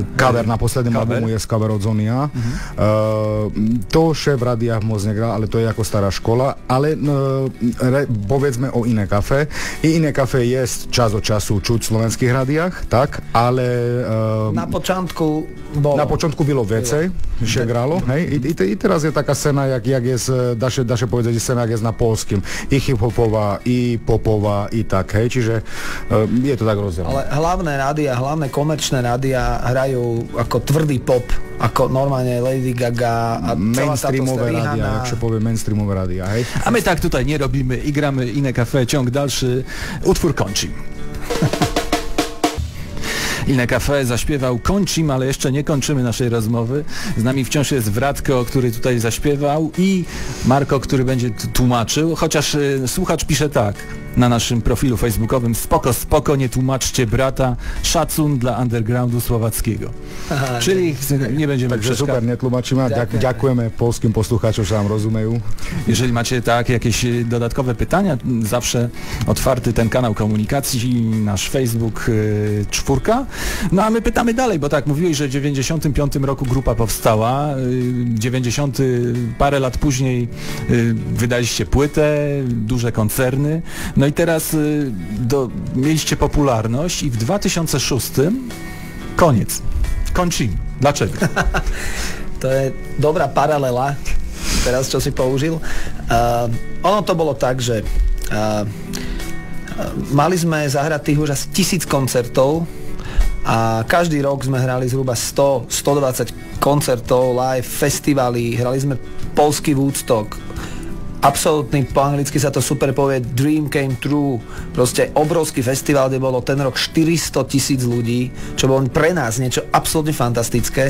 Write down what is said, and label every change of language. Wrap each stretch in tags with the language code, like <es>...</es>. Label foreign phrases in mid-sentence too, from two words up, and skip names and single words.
<pl>Cover na posledním albumu jest cover od Zonia. To się w radiach moc nie gra, ale</pl> <sk>to je jako</sk> <pl>stara szkoła, ale powiedzmy o Inne Cafe. I Inne Cafe jest czas od czasu czuć w</pl> <sk>slovenských radiach,</sk> <pl>tak, ale na początku było więcej, się grało, hej, i teraz jest taka scena, jak jest</pl> <sk>dá sa povedať, že sem jak je na polským. I hip-hopová, i popová, i tak, hej, čiže je to tak rozdelené. Ale hlavné rádia, hlavné komerčné rádia hrajú ako tvrdý pop, ako normálne Lady Gaga a celá táto rádia, jak sa povie mainstreamové rádia, hej.</sk> <pl>A my tak tutaj nie robimy i gramy Iné Café, ciąg dalszy, utwór kończy. Iné Café zaśpiewał Kończym, ale jeszcze nie kończymy naszej rozmowy. Z nami wciąż jest Wratko, który tutaj zaśpiewał i Marko, który będzie tłumaczył, chociaż słuchacz pisze tak na naszym profilu facebookowym: spoko, nie tłumaczcie brata, szacun dla undergroundu słowackiego. Aha, czyli nie będziemy</pl> <sk>Takže super, netlumačíme. Ďakujeme polským poslucháčom, že nám rozumejú.</sk> <pl>Jeżeli macie jakieś dodatkowe pytania, zawsze otwarty ten kanał komunikacji, nasz Facebook 4. No a my pytamy dalej, bo tak, mówiłeś, że w 95 roku grupa powstała, 90 parę lat później wydaliście płytę, duże koncerny, no i teraz mieliście popularność i w 2006 koniec. Kończymy. Dlaczego?</pl> <sk>To je dobrá paralela, teraz čo si použil. Ono to bolo tak, že mali sme zahrať tých už asi 1000 koncertov a každý rok sme hrali zhruba 100-120 koncertov, live, festivaly, hrali sme polský Woodstock, absolútny, po anglicky sa to super povie,</sk> <en>Dream Came True,</en> <sk>proste obrovský festival, kde bolo ten rok 400,000 ľudí, čo bolo pre nás niečo absolútne fantastické.</sk>